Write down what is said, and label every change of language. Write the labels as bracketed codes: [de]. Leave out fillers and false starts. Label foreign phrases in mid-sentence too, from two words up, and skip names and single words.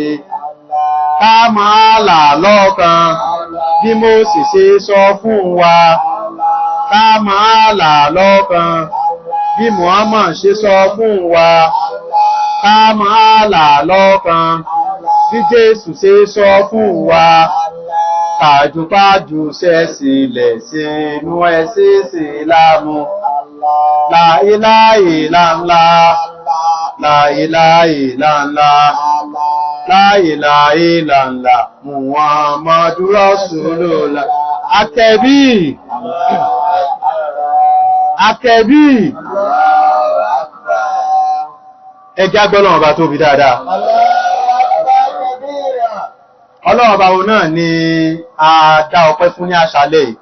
[yo] Ká máa là lọ́kan bí Mósè ṣe sọ fún wa, ká máa là lọ́kan bí Muhammad ṣe sọ fún wa, ká máa là lọ́kan bí Jésù ṣe sọ fún wa, kàjùpájù sẹ́sílẹ̀ sínú ẹ̀sìn Ìsìlámù. [ar] لا إله إلا الله، لا إله إلا الله، لا إله إلا الله، محمد رسول الله. [yo] Akẹ́bí, akẹ́bí, ẹjá gbọ́nà ọba tó bí dáadáa. Ọlọ́ọ̀ba wo náà ni a dá ọpẹ́ fún ní àṣálẹ́ yìí.